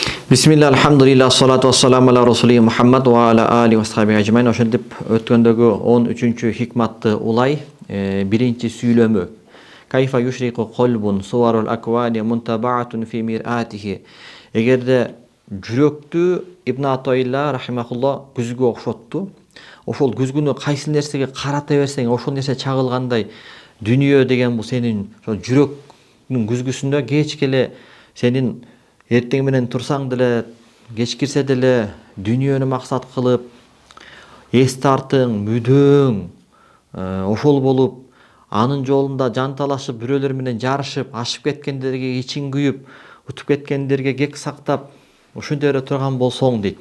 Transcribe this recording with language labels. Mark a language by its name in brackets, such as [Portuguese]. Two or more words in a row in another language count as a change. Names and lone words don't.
[Arabic] بسم الله، الحمد لله، الصلاة والسلام على رسول محمد وعلى آله وصحبه أجمعين. [Kyrgyz] Ошентип өткөндөгү 13-чү хикматты улай биринчи сүйлөмү. [Arabic] كيف يشرق قلب صور الأكوان منطبعة في مرآته. [Kyrgyz] Эгерде жүрөктү Ибн Атайла рахимахулла күзгү окшотту. Ошол күзгүнү кайсы нерсеге карата берсең, ошол нерсе чагылгандай дүнүйө деген бул сенин ошол жүрөктүн күзгүсүндө кеч келе сенин эртең менен турсаң деле, кеч кирсе деле дүнүйөнү максат кылып, эс тартың, мүдөң ошол болуп, анын жолунда жан талашып, бирөөлөр менен жарышып, ашып кеткендерге ичин күйүп, утуп кеткендерге кек сактап, ушинтип эле турган болсоң дейт.